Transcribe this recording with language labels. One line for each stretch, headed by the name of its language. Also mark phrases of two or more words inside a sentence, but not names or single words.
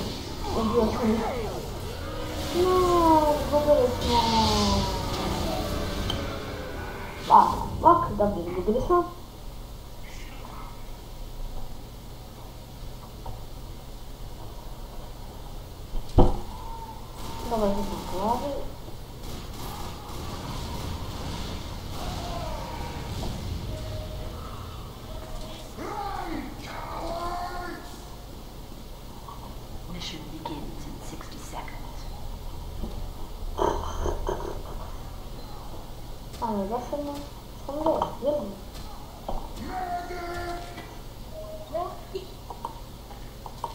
Croatian: Ubio sam. No, gubili smo. Dobro, gubili smo. Dobro, to sam plavi.
English: Mission begins in 60 seconds.
Croatian: Ali da sam gdje?